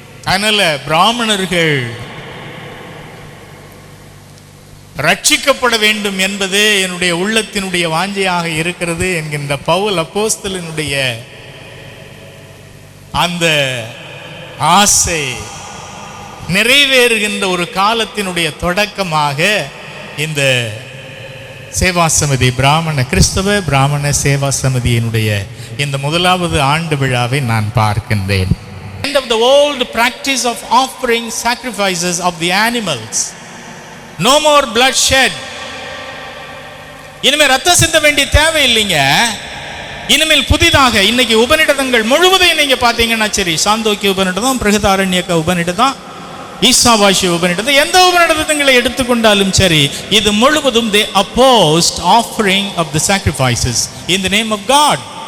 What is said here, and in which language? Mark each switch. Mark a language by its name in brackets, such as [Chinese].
[Tamil] அதனால பிராமணர்கள் ரட்சிக்கப்பட வேண்டும் என்பதே என்னுடைய உள்ளத்தினுடைய வாஞ்சையாக இருக்கிறது என்கின்ற பவுல் அப்போஸ்தலனுடைய அந்த ஆசை நிறைவேறுகின்ற ஒரு காலத்தினுடைய தொடக்கமாக இந்த சேவா சமிதி, கிறிஸ்தவ பிராமண சேவா சமிதியினுடைய இந்த முதலாவது ஆண்டு விழாவை நான் பார்க்கின்றேன். [English] End of the old practice of offering sacrifices of the animals. No more bloodshed. [Tamil] இனிமேல் ரத்தம் சிந்த வேண்டிய தேவை இல்லைங்க. இனிமேல் புதிதாக இன்னைக்கு உபநிடதங்கள் முழுவதையும் நீங்க பாத்தீங்கன்னா சரி, சாந்தோக்கிய உபநிடதம், பிரகதாரண்யக்க உபநிடதம், ஈசாவாசி உபநிடதம், எந்த உபநிடதங்களை எடுத்துக்கொண்டாலும் சரி, இது முழுவதும் [English] they opposed offering of the sacrifices in the name of God.